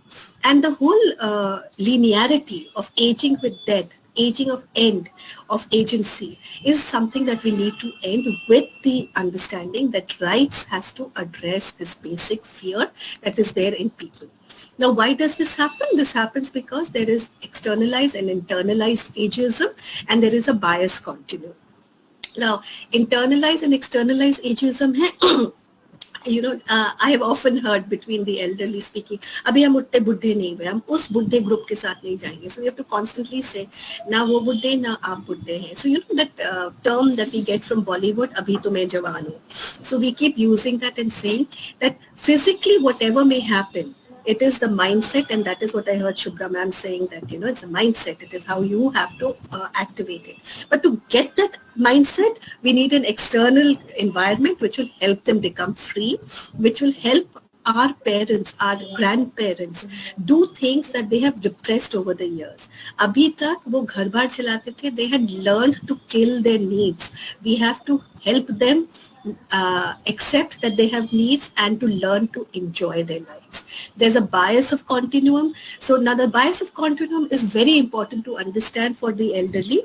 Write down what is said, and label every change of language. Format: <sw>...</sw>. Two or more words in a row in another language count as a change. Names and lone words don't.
<en>And the whole linearity of aging with death, aging of end of agency is something that we need to end with the understanding that rights has to address this basic fear that is there in people. Now, why does this happen? This happens because there is externalized and internalized ageism, and there is a bias continuum. Now, internalized and externalized ageism hai, I have often heard between the elderly speaking,</en> <hi>अभी हम उतने बूढ़े नहीं हुए, हम उस बूढ़े ग्रुप के साथ नहीं जाएंगे.</hi> <en>So we have to constantly say,</en> <hi>ना वो बूढ़े, ना आप बूढ़े हैं.</hi> <en>So that term that we get from Bollywood,</en> <hi>अभी तो मैं जवान हूँ.</hi> <en>So we keep using that and saying that physically whatever may happen, it is the mindset, and that is what I heard Shubhra ma'am saying, that, it's a mindset. It is how you have to activate it. But to get that mindset, we need an external environment which will help them become free, which will help our parents, our grandparents do things that they have repressed over the years.</en> <hi>अभी तक वो घर बार चलाते थे,</hi> <en>they had learned to kill their needs. We have to help them accept that they have needs and to learn to enjoy their lives. There's a bias of continuum. So now the bias of continuum is very important to understand for the elderly.</en>